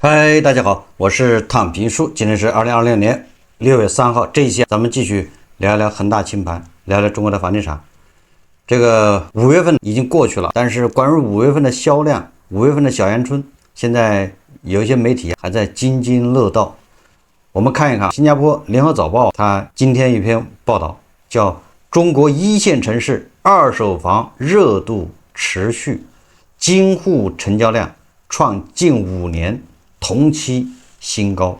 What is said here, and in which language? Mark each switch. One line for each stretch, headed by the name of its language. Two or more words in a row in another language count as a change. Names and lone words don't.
Chinese: 嗨，大家好，我是躺平叔。今天是2026年6月3号，这一期咱們繼續聊一聊恒大清盤，聊聊中國的房地產。這個5月份已經過去了，但是關於5月份的銷量，5月份的小陽春，現在有一些媒體還在津津樂道。我們看一看新加坡聯合早報，它今天一篇報道叫《中國一線城市二手房熱度持續，京滬成交量創近5年同期新高》。